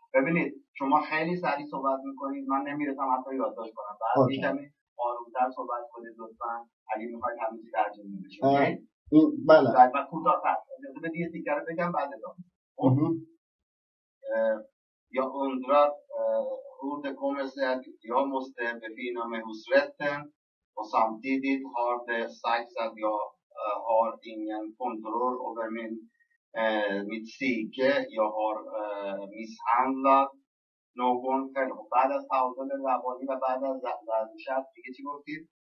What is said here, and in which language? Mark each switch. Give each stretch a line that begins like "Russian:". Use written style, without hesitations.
Persian: ببینید شما خیلی سریع صحبت میکنید، من نمیرسم حتی یادداشت کنم. بعد کمی آرومتر صحبت کنید لطفاً اگه میخواید همه چی ترجمه بشه. بله. بعد کوتاه‌تر. اجازه بدید یه تیکر بگم بعد ادامه.
Swedish: Jag undrar hur det kommer sig att jag måste befinna mig hos rätten och samtidigt har det sagts att jag har ingen kontroll över mitt psyke. Jag har misshandlat någon själv.
Persian: بعد از تعادل روانی و بعد از ضرب دیگه چی گفتید؟